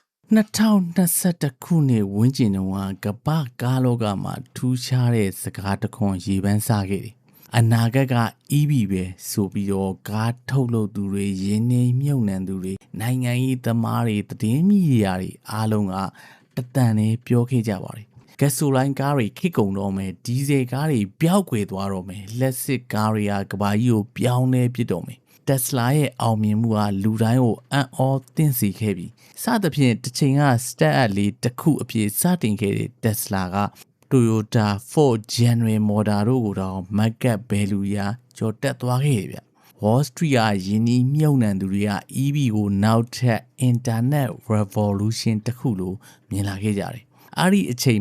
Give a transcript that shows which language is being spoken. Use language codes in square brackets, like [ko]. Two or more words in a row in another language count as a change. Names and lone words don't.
[my] 2021 ခုနှစ်ဝန်းကျင်တုန်းကကမ္ဘာကားလောကမှာထူးခြားတဲ့စကားတစ်ခွန်းရေပန်းစားခဲ့တယ်။အနာဂတ်က EV ပဲဆိုပြီးတော့ကားထုတ်လုပ်သူတွေရင်းနှီးမြှုပ်နှံသူတွေနိုင်ငံရေးသမားတွေသတင်းမီဒီယာတွေအားလုံးကတန်နဲ့ပြောခဲ့ကြပါတယ်။ဂက်ဆိုလိုင်းကားတွေခေတ်ကုန်တော့မယ်ဒီ ဇယ်ကားတွေပျောက်ကွယ်သွားတော့မယ်လက်စစ်ကားတွေကကမ္ဘာကြီးကိုပြောင်းလဲပစ်တော့မယ်Tesla ရဲ့အောင်မြင်မှုကလူတိုင်းကိုအံ့ဩသင့်စေခဲ့ပြီစသဖြင့်တစ်ချိန်က start-up လေးတစ်ခုအဖြစ်စတင်ခဲ့တဲ့ Tesla က Toyota, Ford, General Motors တို့ကိုတော့ [en] market value [my] ရာကျော်တက်သွားခဲ့တယ်ဗျ။ Wall Street ကယင်းဒီမြုပ်နှံသူတွေက EV ကိုနောက်ထပ် [en] Internet Revolution [my] တစ်ခုလိုမြင်လာခဲ့ကြတယ်။အဲ့ဒီအချိန်